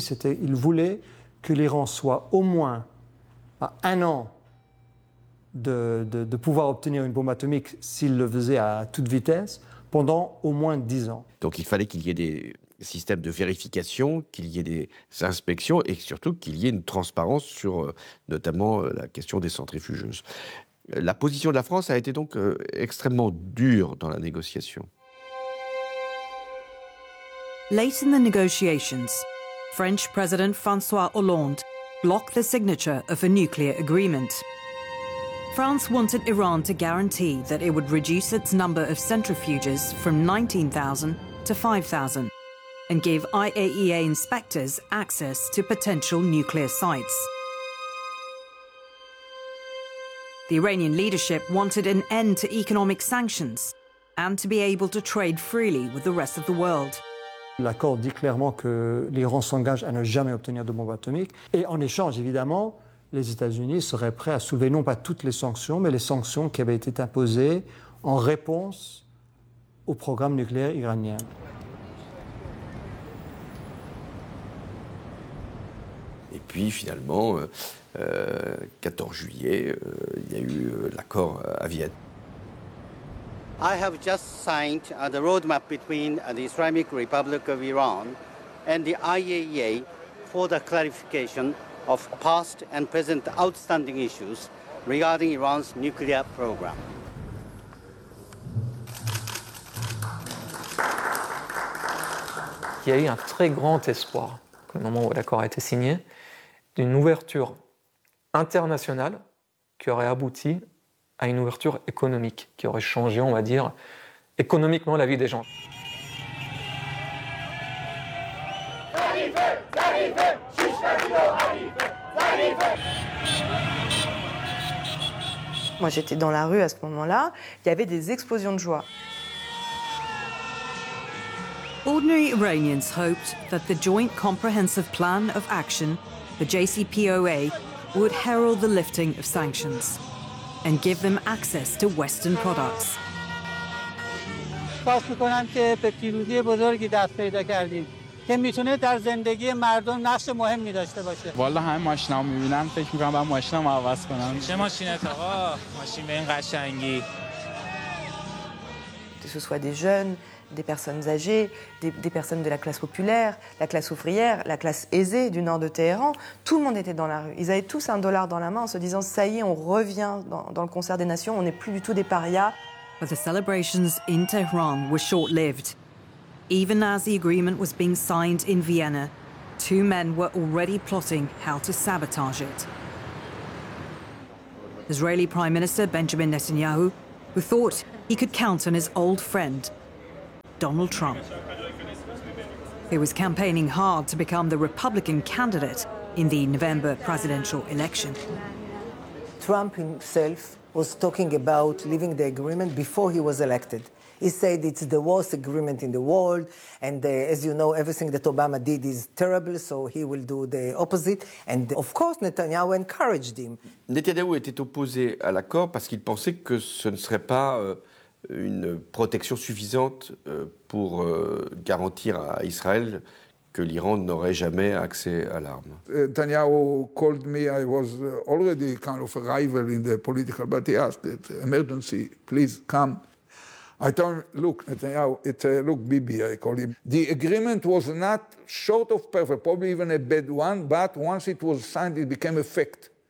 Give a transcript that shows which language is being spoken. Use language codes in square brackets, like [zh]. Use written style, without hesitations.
[fr] C'était, il voulait que l'Iran soit au moins à un an de pouvoir obtenir une bombe atomique s'il le faisait à toute vitesse, pendant au moins 10 ans. Donc il fallait qu'il y ait des systèmes de vérification, qu'il y ait des inspections et surtout qu'il y ait une transparence sur notamment la question des centrifugeuses. La position de la France a été donc extrêmement dure dans la négociation. [en] Late in the negotiations, French President François Hollande blocked the signature of a nuclear agreement. France wanted Iran to guarantee that it would reduce its number of centrifuges from 19,000 to 5,000 and give IAEA inspectors access to potential nuclear sites. The Iranian leadership wanted an end to economic sanctions and to be able to trade freely with the rest of the world. [fr] L'accord dit clairement que l'Iran s'engage à ne jamais obtenir de bombe atomique. Et en échange, évidemment, les États-Unis seraient prêts à soulever non pas toutes les sanctions, mais les sanctions qui avaient été imposées en réponse au programme nucléaire iranien. Et puis finalement, 14 juillet, il y a eu l'accord à Vienne. [en] I have just signed the roadmap between the Islamic Republic of Iran and the IAEA for the clarification of past and present outstanding issues regarding Iran's nuclear program. [fr] Il y a eu un très grand espoir au moment où l'accord a été signé d'une ouverture internationale qui aurait abouti à une ouverture économique qui aurait changé, on va dire, économiquement la vie des gens. Moi, j'étais dans la rue à ce moment-là, il y avait des explosions de joie. [en] Ordinary Iranians hoped that the Joint Comprehensive Plan of Action, the JCPOA, would herald the lifting of sanctions and give them access to Western products. [fa] پاس می‌کنم که به پیروزی بزرگی دست پیدا کردیم که می‌تونه در زندگی مردم نقش مهمی داشته باشه. والله همه ماشینامو می‌بینن فکر می‌کنم باید ماشینامو عوض کنم. چه ماشینت آقا؟ ماشین به این قشنگی. [fr] Que ce soit des jeunes, des personnes âgées, des personnes de la classe populaire, la classe ouvrière, la classe aisée du nord de Téhéran, tout le monde était dans la rue. Ils avaient tous un dollar dans la main en se disant « ça y est, on revient dans le concert des nations, on n'est plus du tout des parias ». [en] But the celebrations in Tehran were short-lived. Even as the agreement was being signed in Vienna, two men were already plotting how to sabotage it. Israeli Prime Minister Benjamin Netanyahu, who thought he could count on his old friend, Donald Trump. He was campaigning hard to become the Republican candidate in the November presidential election. Trump himself was talking about leaving the agreement before he was elected. He said it's the worst agreement in the world, and as you know, everything that Obama did is terrible, so he will do the opposite. And of course, Netanyahu encouraged him. [fr] Netanyahu était opposé à l'accord parce qu'il pensait que ce ne serait pas une protection suffisante pour garantir à Israël que l'Iran n'aurait jamais accès à l'arme. [en] Netanyahu called me. I was already kind of a rival in the political, but he asked that emergency, please come. I told him, look, Netanyahu, look, Bibi, I call him. The agreement was not short of perfect, probably even a bad one, but once it was signed, it became a fact.